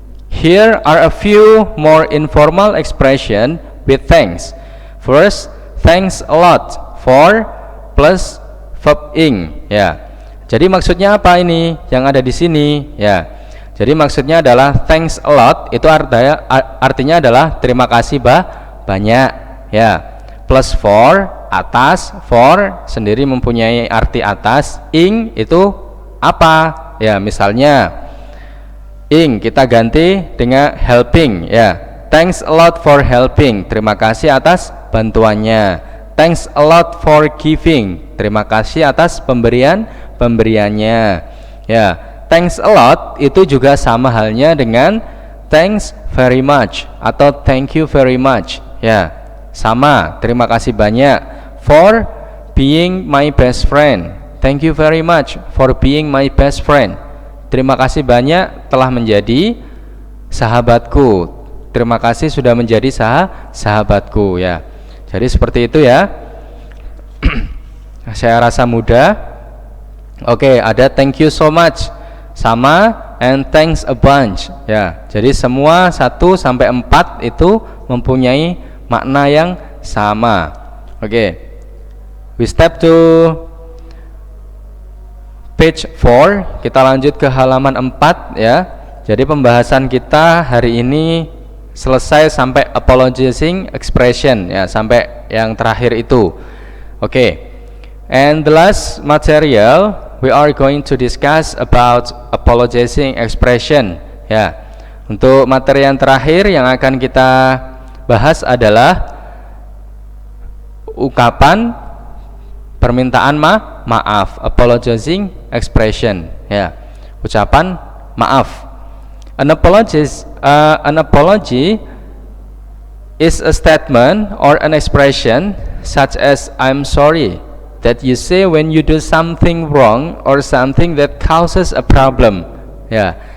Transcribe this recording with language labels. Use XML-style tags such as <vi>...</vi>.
<en>Here are a few more informal expression with thanks. First, thanks a lot for plus verb ing, ya.</en> <id>Jadi maksudnya apa ini yang ada di sini, ya. Jadi maksudnya adalah</id> <en>thanks a lot</en> <id>itu artinya adalah terima kasih banyak, ya. Plus for atas, for sendiri mempunyai arti atas, ing itu apa, ya. Misalnya ing kita ganti dengan helping, ya.</id> <en>Thanks a lot for helping,</en> <id>terima kasih atas bantuannya.</id> <en>Thanks a lot for giving,</en> <id>terima kasih atas pemberiannya,</id> <en>ya.</en> <id>Thanks a lot itu juga sama halnya dengan</id> <en>thanks very much</en> <id>atau</id> <en>thank you very much,</en> <id>ya. Sama, terima kasih banyak</id> <en>for being my best friend. Thank you very much for being my best friend.</en> <id>Terima kasih banyak telah menjadi sahabatku. Terima kasih sudah menjadi sahabatku, ya. Jadi seperti itu, ya. Saya rasa mudah. Oke, ada</id> <en>thank you so much</en> <id>sama</id> <en>and thanks a bunch,</en> <id>ya. Jadi semua 1 sampai 4 itu mempunyai makna yang sama. Oke.</id> <en>We step to page 4.</en> <id>Kita lanjut ke halaman 4, ya. Jadi pembahasan kita hari ini selesai sampai apologizing expression, ya, sampai yang terakhir itu. Oke.</id> <en>And the last material we are going to discuss about apologizing expression, ya.</en> <id>Untuk materi yang terakhir yang akan kita bahas adalah ungkapan permintaan maaf, apologizing expression, ya. Ucapan maaf.</id> <en>An apology is a statement or an expression such as I'm sorry that you say when you do something wrong or something that causes a problem, ya.</en>